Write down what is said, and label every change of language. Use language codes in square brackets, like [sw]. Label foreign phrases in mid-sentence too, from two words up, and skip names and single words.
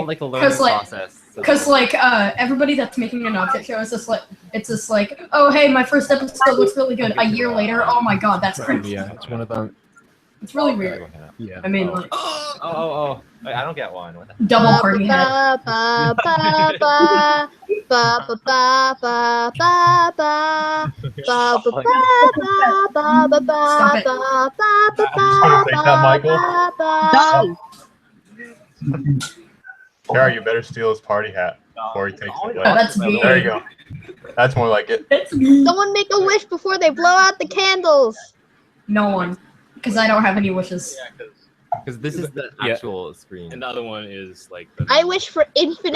[en] like a learning 'Cause, like- process. so- Because like everybody that's making an object show is just like it's just like, oh hey, my first episode looks really good. A year later, oh my god, that's crazy. Yeah, it's one of them. It's really weird. Yeah. I mean, like Oh. Wait, I don't get one. What the double party head. Ba ba ba ba ba ba ba ba ba ba ba ba ba ba ba ba Stop it. ba ba ba gonna take that, Michael. ba ba. Kara, you better steal his party hat before he takes it Oh, away. that's me. There you go. That's more like it. It's me. Someone make a wish before they blow out the candles. No one, because I don't have any wishes. Because this is the Yeah. actual screen. And the other one is like the. I wish for infinite